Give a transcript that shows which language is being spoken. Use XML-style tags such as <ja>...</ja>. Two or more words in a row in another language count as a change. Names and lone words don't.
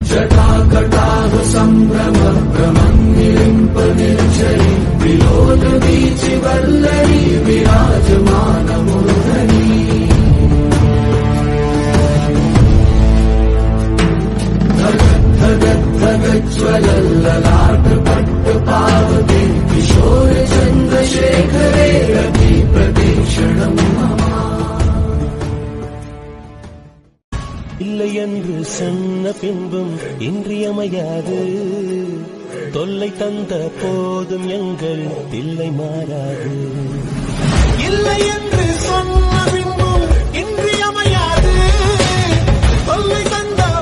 <sa>जटाकटाह सम्भ्रम भ्रमन्निलिम्पनिर्झरि विलोलवीचि वल्लरी विराजमानमूर्धनि धगज्ज्वलल्ललाटपट्टपावके किशोरचन्द्रशेखरे रतिप्रतीक्षणम्</sa> <ta>இல்லை என்று சொன்ன பின்பும் இன்றியமையாது தொல்லை தந்த போதும் எங்கள் தில்லை மாறாது. இல்லை என்று சொன்ன பின்பும் இன்றியமையாது தொல்லை தந்த</ta>